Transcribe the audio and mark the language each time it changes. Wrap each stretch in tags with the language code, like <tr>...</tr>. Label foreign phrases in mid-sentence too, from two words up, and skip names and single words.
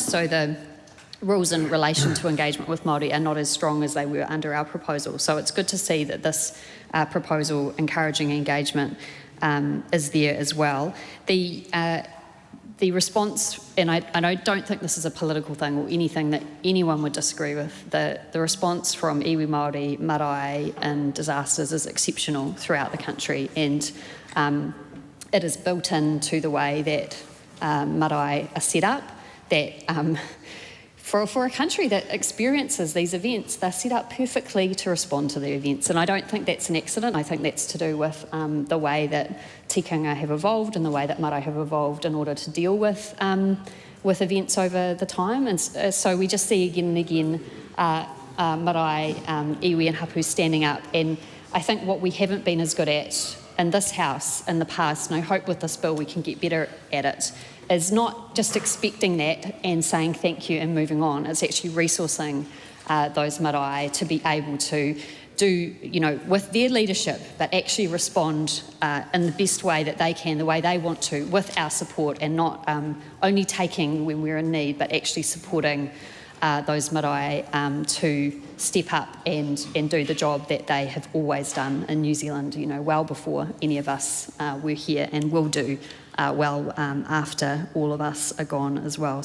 <en>So the rules in relation to engagement with Māori are not as strong as they were under our proposal. So it's good to see that this proposal encouraging engagement is there as well. The response, and I don't think this is a political thing or anything that anyone would disagree with, the response from</en> <mi>iwi Māori,</mi> <en>marae and disasters is exceptional throughout the country, and it is built into the way that marae are set up, that for a country that experiences these events, they're set up perfectly to respond to the events. And I don't think that's an accident. I think that's to do with the way that tikanga have evolved and the way that marae have evolved in order to deal with events over the time. And so we just see again and again marae, iwi and hapu standing up. And I think what we haven't been as good at in this House in the past, and I hope with this bill we can get better at it, is not just expecting that and saying thank you and moving on. It's actually resourcing those marae to be able to do, with their leadership, but actually respond in the best way that they can, the way they want to, with our support, and not only taking when we're in need, but actually supporting those marae to step up and do the job that they have always done in New Zealand, well before any of us were here, and will do well after all of us are gone as well.</en>